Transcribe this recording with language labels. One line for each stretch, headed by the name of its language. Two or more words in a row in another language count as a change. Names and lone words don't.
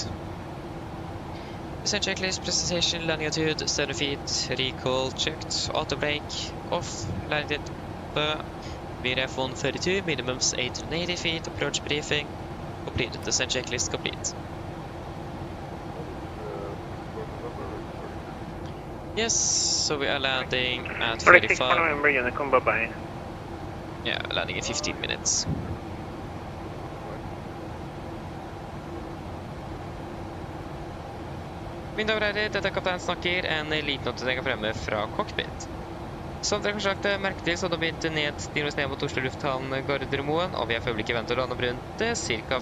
English: Descent checklist, presentation, landing attitude, 7 feet, recall checked, auto brake, off, landed, VRF 132, minimums 880 feet, approach briefing, completed. Descent checklist complete. Yes, so we are landing at 35. Yeah, landing in 15 minutes.
Norwegian: Mine damer og herrer, dette er kaptein snakker, en liten oppdatering fremme fra cockpit. Som dere kanskje lagt merke til, så har det begynt ned mot Oslo lufthavn Gardermoen, og vi er for øyeblikket ventet å lande på rundt ca.